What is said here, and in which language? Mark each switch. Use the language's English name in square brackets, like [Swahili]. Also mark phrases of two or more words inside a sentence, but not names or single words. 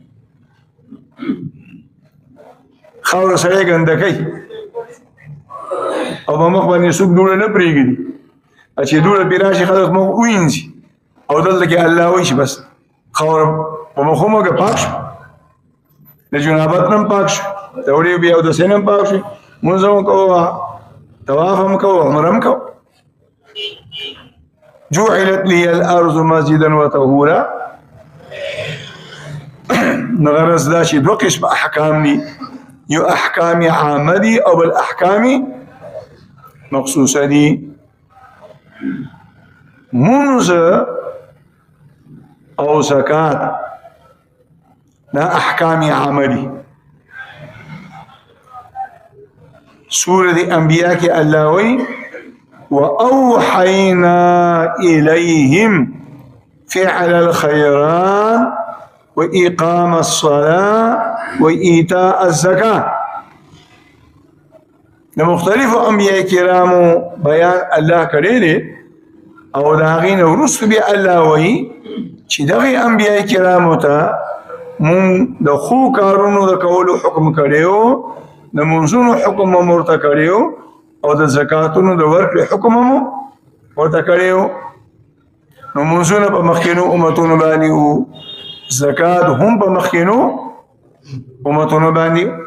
[Pashto] خاوره سړی ګنده کوي او په مخ باندې څوک دوړه نه پرېږدي چې دوړه پرې راشي خلک مخ ووینځي او دلته کې الله وایي چې بس خاوره په مخ وموږه پاک شو د جنابت نه پاک شو د وړې بیا اودس نه پاک شو مونځ هم کوو طواف هم کوو عمره هم کوو [Arabic] جعلت لي الارض مسجدا وطهورا [Pashto] نغرض دا چې دوه قسم احکام دي یو احکام عامه دي او بل احکام مخصوصه دي منځ او زکات دا احکام عامه دي سورة انبیاء کې الله وی [Arabic] وأوحينا إليهم فعل الخيرات وإقام الصلاة وإيتاء الزكاة [Pashto] لمختلف أنبياء کرامو بیان الله کړی دی او دا غین ورسو بیا الله وی چې دغه انبیاء کرامو ته مون د خو کارونو د کولو حکم کړیو د منځونو حکم مرته کړیو او د زکاتونو د ورکړې حکم مو ورته کړیو نو منځونه په مخکینو امتونو باندې او زکات هم په مخکینو امتونو باندې